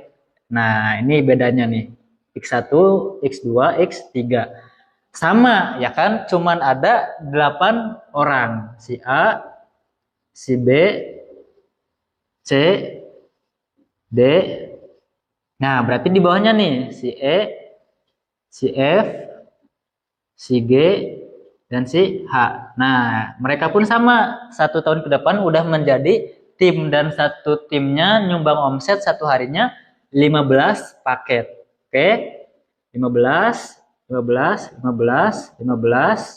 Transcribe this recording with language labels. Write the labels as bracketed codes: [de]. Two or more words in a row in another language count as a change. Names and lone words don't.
[id] Nah, ini bedanya nih. X1, X2, X3. Sama ya kan? Cuman ada 8 orang. Si A, si B, C, D. Nah, berarti di bawahnya nih si E, si F, si G, dan si H. Nah, mereka pun sama. 1 tahun ke depan udah menjadi tim dan 1 timnya nyumbang omset 1 harinya 15 paket. Oke. 15, 15, 15, 15.